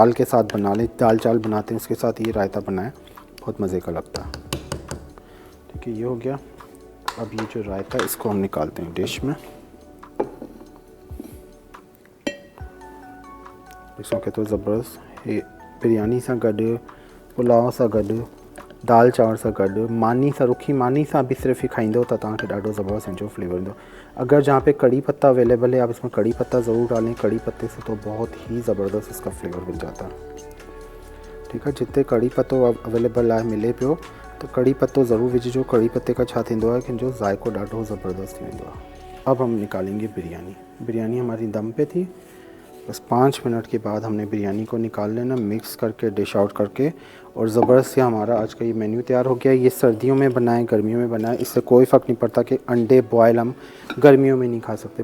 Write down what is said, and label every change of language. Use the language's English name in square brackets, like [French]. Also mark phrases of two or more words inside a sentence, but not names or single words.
[Urdu] دال کے ساتھ بنا لیں، دال چاول بناتے ہیں اس کے ساتھ یہ رائتہ بنائیں، بہت مزے کا لگتا ہے. ٹھیک ہے، یہ ہو گیا. اب یہ جو رائتہ اس کو ہم نکالتے ہیں ڈش میں. اس کو کہتے ہو [Sindhi] ज़बरदस्त ये बिरयानी सां गॾु, पुलाव सां गॾु, दाल चांवर सां गॾु, मानी सां, रुखी मानी सां भी सिर्फ़ ही खाईंदो तो तव्हांखे ॾाढो ज़बरदस्त इनजो फ्लेवर ईंदो। [Urdu] اگر جہاں پہ کڑی پتا اویلیبل ہے آپ اس میں کڑی پتا ضرور ڈالیں، کڑی پتے سے تو بہت ہی زبردست اس کا فلیور بن جاتا ہے. [Sindhi] ठीक है, जिते कड़ी पत्तो अवेलेबल आहे मिले पियो तो कड़ी पत्तो ज़रूर विझिजो। कड़ी पत्ते का छा थींदो आहे कि इनजो ज़ाइको ॾाढो ज़बरदस्त थी वेंदो आहे। [Urdu] اب ہم نکالیں گے بریانی۔ بریانی ہماری دم پہ تھی، بس 5 منٹ کے بعد ہم نے بریانی کو نکال لینا، مکس کر کے [English] dish out [Urdu] کر کے، اور زبردست سے ہمارا آج کا یہ مینیو تیار ہو گیا. یہ سردیوں میں بنائیں، گرمیوں میں بنائیں، اس سے کوئی فرق نہیں پڑتا کہ انڈے بوائل ہم گرمیوں میں نہیں کھا سکتے.